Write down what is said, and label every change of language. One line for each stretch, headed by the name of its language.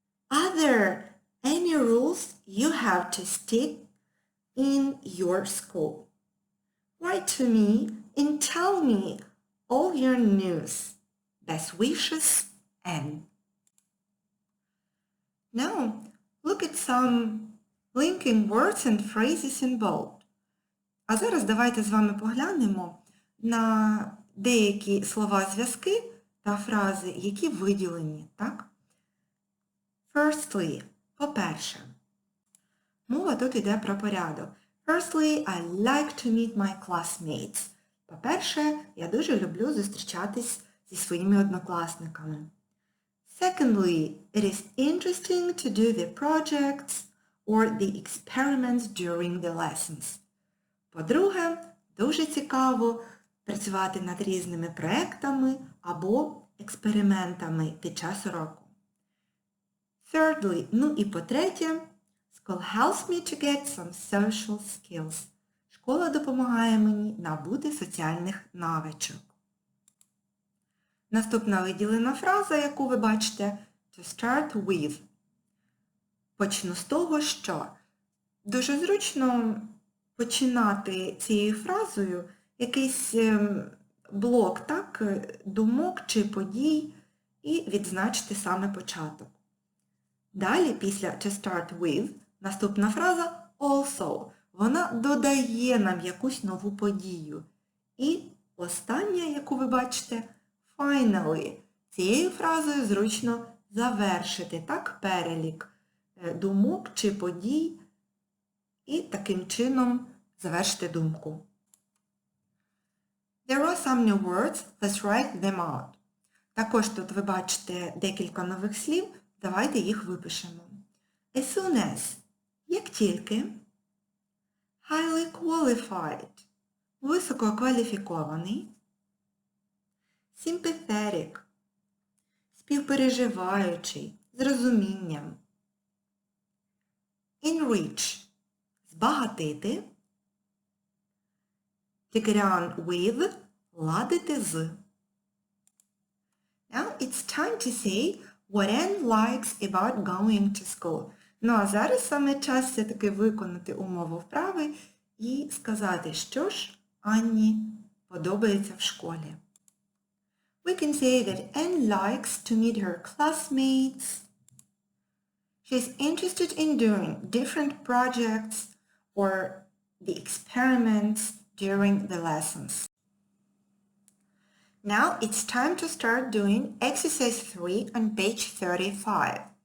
English: Are there any rules you have to stick in your school? Write to me and tell me all your news. Best wishes, Anne. Now, look at some linking words and phrases in bold.
Ukrainian: А зараз давайте з вами поглянемо на деякі слова-зв'язки та фрази, які виділені, так?
English: Firstly,
Ukrainian: по-перше. Мова тут йде про порядок.
English: Firstly, I like to meet my classmates.
Ukrainian: По-перше, я дуже люблю зустрічатись зі своїми однокласниками.
English: Secondly, it is interesting to do the projects or the experiments during the lessons.
Ukrainian: По-друге, дуже цікаво працювати над різними проектами або експериментами під час уроку.
English: Thirdly,
Ukrainian: ну і по-третє,
English: School helps me to get some social skills.
Ukrainian: Школа допомагає мені набути соціальних навичок. Наступна виділена фраза, яку ви бачите,
English: to start with.
Ukrainian: Почну з того, що дуже зручно починати цією фразою якийсь блок, так, думок чи подій і відзначити саме початок. Далі, після to start with, наступна фраза also. Вона додає нам якусь нову подію. І остання, яку ви бачите, finally. Цією фразою зручно завершити, так, перелік думок чи подій і таким чином завершити думку.
English: There are some new words, let's write them out.
Ukrainian: Також тут ви бачите декілька нових слів, давайте їх випишемо.
English: As soon as –
Ukrainian: як тільки.
English: Highly qualified – висококваліфікований.
Ukrainian: Sympathetic – співпереживаючий, з розумінням. Enrich – збагатити.
English: To get on with –
Ukrainian: ладити з.
English: Now it's time to say what Anne likes about going to school.
Ukrainian: Ну а зараз саме час все-таки виконати умову вправи і сказати, що ж Анні подобається в школі.
English: We can say that Anne likes to meet her classmates. She's interested in doing different projects or the experiments during the lessons. Now it's time to start doing exercise 3 on page 35.